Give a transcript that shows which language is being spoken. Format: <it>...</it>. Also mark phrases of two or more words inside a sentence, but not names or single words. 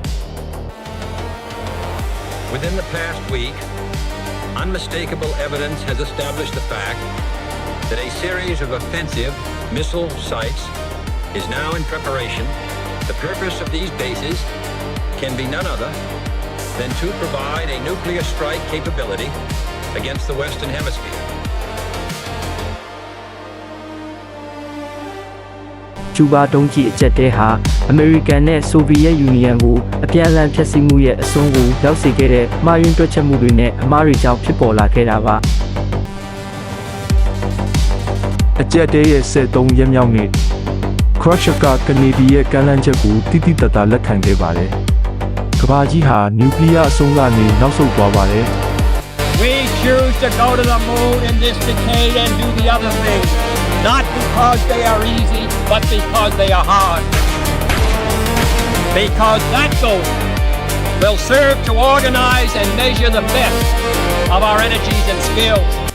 <en>Within the past week, unmistakable evidence has established the fact that a series of offensive missile sites is now in preparation. The purpose of these bases can be none other than to provide a nuclear strike capability against the Western Hemisphere.</en> <my>ကျူဘာတုံးကြီးအကြက်တဲဟာ American နဲ့ Soviet Union ကိုအပြန်အလှန်ဖျက်ဆီးမှုရဲ့အဆုံးကိုရောက်စေခဲ့တဲ့မှားယွင်းတွက်ချက်မှုတွေနဲ့အမှားတွေကြောင့်ဖြစ်ပေါ်လာခဲ့တာပါအကြက်တဲရဲ့73ရက်မြောက်နေ့ Khrushchev ကကနေဒီရဲ့ကမ်းလှမ်းချက်ကိုတိတိတတ်တာလက်ခံခဲ့ပါတယ်ကမ္ဘာကြီးဟာနျူကလ িয়ার အဆုံးကနေနောက်ဆုတ်သွားပါတယ်</my> <en>We choose to go to the moon in this decade and do the other things, not because they are easy, but because they are hard. Because that goal will serve to organize and measure the best of our energies and skills.</en>